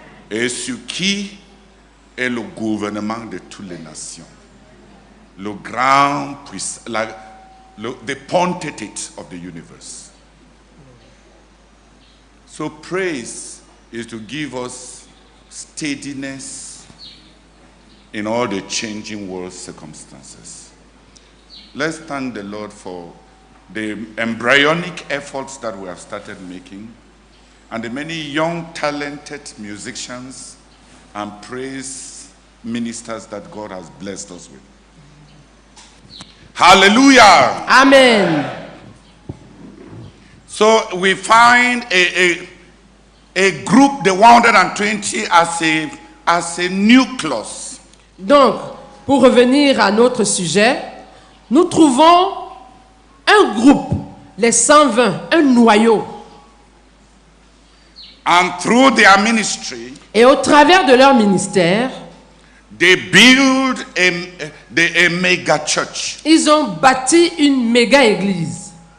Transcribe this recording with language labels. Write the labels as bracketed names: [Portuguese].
[French] et sur qui est le gouvernement de toutes les nations, le grand puissant, [English] the pontificate of the universe. So praise is to give us steadiness in all the changing world circumstances. Let's thank the Lord for the embryonic efforts that we have started making and the many young talented musicians and praise ministers that God has blessed us with. Hallelujah. Amen. So we find a group, the 120, as a nucleus. [French] Donc, pour revenir à notre sujet, nous trouvons un groupe, les 120, un noyau. [English] And through their ministry, [French] Et au travers de leur ministère, [English] they build a mega church [French] ils ont bâti une méga église.